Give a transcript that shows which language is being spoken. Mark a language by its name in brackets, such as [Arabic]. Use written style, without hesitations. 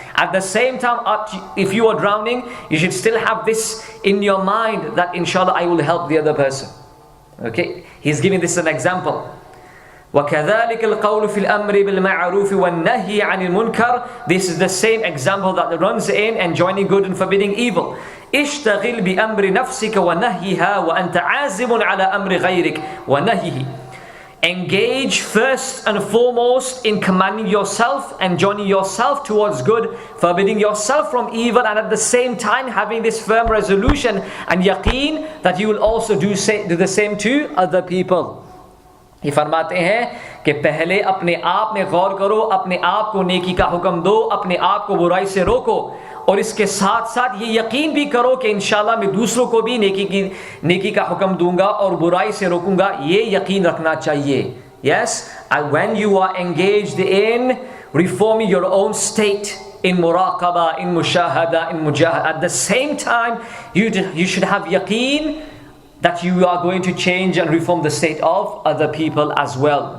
[English] At the same time, if you are drowning, you should still have this in your mind, that inshallah I will help the other person. Okay? He's giving this an example. [Arabic] وَكَذَلِكَ الْقَوْلُ فِي الْأَمْرِ بِالْمَعْرُوفِ وَالنَّهِي عَنِ الْمُنْكَرِ. [English] This is the same example that runs in enjoining good and forbidding evil. [Arabic] اشتغل بأمر نفسك ونهيها وأنت عازم على أمر غيرك ونهيه. [English] Engage first and foremost in commanding yourself and joining yourself towards good, forbidding yourself from evil, and at the same time having this firm resolution and yaqeen that you will also do the same to other people. [Hindi] ये फरमाते हैं कि पहले अपने आप में गौर करो, अपने आप को नेकी का हुक्म दो, अपने आप को बुराई से रोको, और इसके साथ साथ ये यकीन भी करो कि इंशाल्लाह मैं दूसरों को भी नेकी का हुक्म दूंगा और बुराई से रोकूंगा. ये यकीन रखना चाहिए. [English] Yes, and when you are engaged in reforming your own state, in muraqaba, in mushahada, in mujahada, at the same time you should have yaqeen that you are going to change and reform the state of other people as well.